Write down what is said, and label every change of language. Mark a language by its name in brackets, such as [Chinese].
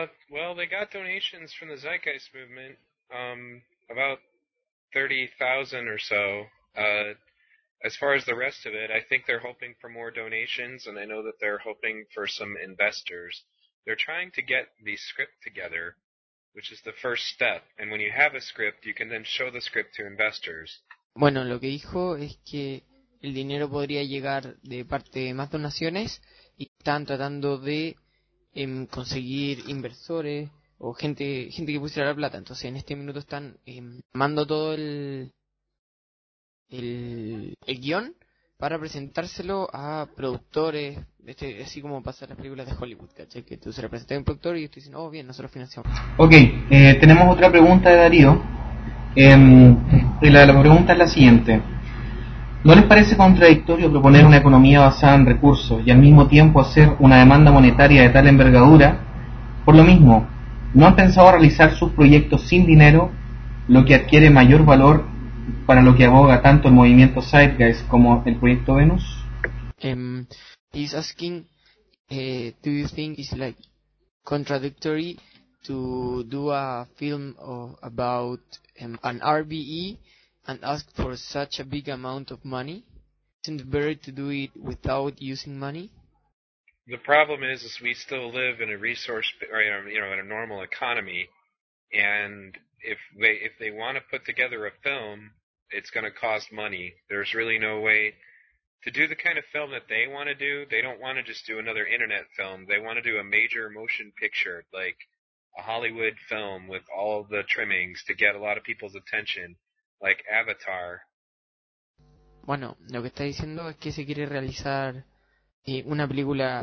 [English] Well, they got donations from the Zeitgeist movement, about 30,000 or so. As far as the rest of it, I think they're hoping for more donations, and I know that they're hoping for some investors. They're trying to get the script together, which is the first step. And when you have a script, you can then show the script to investors. [Spanish] Bueno, lo que dijo es que el dinero podría llegar de parte de más donaciones y están tratando de conseguir inversores o gente que pusiera la plata. Entonces, en este minuto están mando todo el guión para presentárselo a productores, así como pasa en las películas de Hollywood, ¿cachai? Que tú se lo presentas a un productor y estoy diciendo, oh, bien, nosotros financiamos. Ok, tenemos otra pregunta de Darío. La pregunta es la siguiente. ¿No les parece contradictorio proponer una economía basada en recursos y al mismo tiempo hacer una demanda monetaria de tal envergadura? Por lo mismo, ¿no han pensado realizar sus proyectos sin dinero, lo que adquiere mayor valor para lo que aboga tanto el movimiento Zeitgeist como el proyecto Venus? [English] He's asking, do you think it's like contradictory to do a film about an RBE and ask for such a big amount of money? Isn't it better to do it without using money? The problem is we still live in a resource, or in a normal economy, and if they want to put together a film, it's going to cost money. There's really no way to do the kind of film that they want to do. They don't want to just do another internet film. They want to do a major motion picture, like a Hollywood film with all the trimmings to get a lot of people's attention, like Avatar. [Spanish] Bueno, lo que está diciendo es que se quiere realizar una película...